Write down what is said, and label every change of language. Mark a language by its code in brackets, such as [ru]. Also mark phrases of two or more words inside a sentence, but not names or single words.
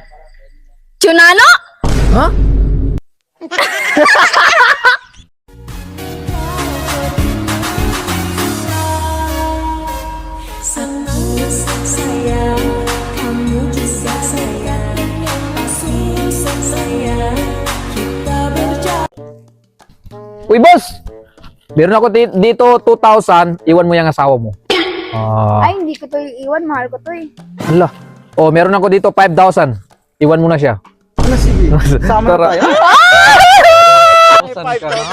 [id] Tsunano? Ha? Sayang, kamu juga sayang, sungguh sayang, kita berjalan. [tl] Uy, boss! Meron ako dito 2,000, iwan mo yung asawa mo. Ay, hindi ko to iiwan. Mahal ko to eh. Hala. Oh, meron ako dito 5,000. Iwan mo na siya. Ano, sige. Sama na tayo. Saan ka na?